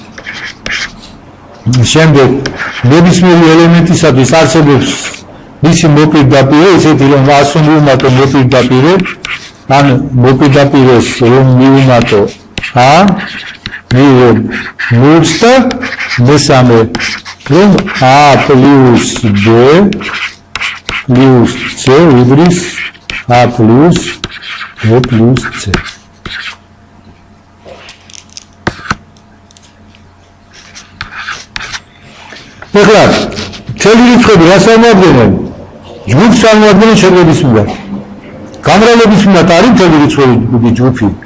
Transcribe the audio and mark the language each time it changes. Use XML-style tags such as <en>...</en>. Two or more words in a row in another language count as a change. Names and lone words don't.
<ka>შემდეგ ნებისმიერი ელემენტისათვის არსებობს მისი მოპირდაპირე, ისეთი რომ a-ს მივუმატო მოპირდაპირე, ან მოპირდაპირეს რომ მივუმატო a, მივიღებ ნულს და მესამე რომ a plus b plus c უდრის a plus b plus c. ეხლა მთელი რიცხვები რას წარმოადგენენ? ჯგუფს წარმოადგენენ შეგრების მიმართ. გამრავლების მიმართ არის მთელი რიცხვები ჯგუფი?</ka>